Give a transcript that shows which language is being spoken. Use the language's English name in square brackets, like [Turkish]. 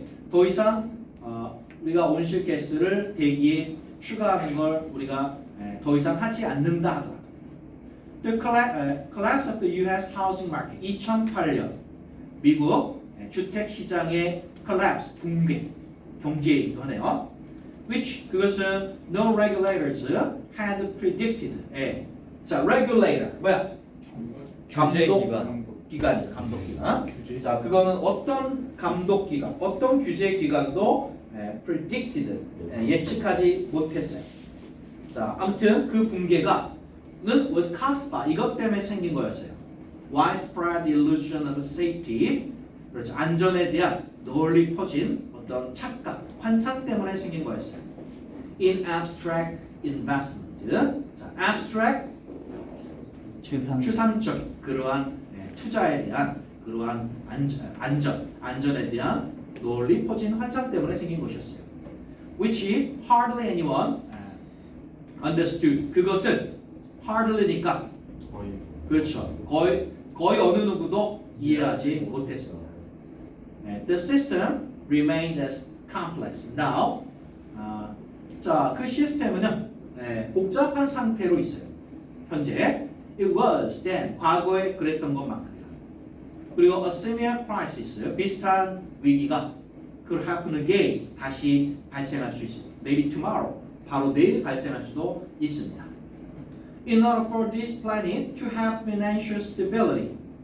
[Korean] 더 이상 우리가 온실가스를 대기에 추가하는 걸 우리가 더 이상 하지 않는다 하더라도. [English] The collapse of the U.S. housing market. [Korean] 2008년 미국 주택 시장의 collapse, 붕괴, 경제 얘기도 하네요. [English] Which [Korean] 그것은 [English] no regulators had predicted. [Korean] 자, regulator 뭐야? 감독기관이죠. 감독기관. 자, 그거는 어떤 감독기관, 어떤 규제기관도 predicted, 예측하지 못했어요. 자, 아무튼 그 붕괴가는 [English] was caused by [Korean] 이것 때문에 생긴 거였어요. [English] Widespread illusion of safety. [Korean] 그렇죠. 안전에 대한 널리 퍼진 어떤 착각, 환상 때문에 생긴 거였어요. [English] In abstract investment. [Korean] 자, abstract 추상적 그러한 투자에 대한 그러한 안전에 대한 널리 퍼진 환상 때문에 생긴 것이었어요. [English] Which hardly anyone understood. [Korean] 그것을 hardly니까 그렇죠. 거의 어느 누구도 이해하지 못했습니다. [English] The system remains as complex now. [Korean] 자, 그 시스템은 복잡한 상태로 있어요. 현재 [English] it was then [Korean] 과거에 그랬던 것만큼이다. 그리고 [English] a similar crisis [Korean] 비슷한 위기가 [English] could happen again [Korean] 다시 발생할 수 있습니다. [English] Maybe tomorrow [Korean] 바로 내일 발생할 수도 있습니다. [English] In order for this planet to have financial stability.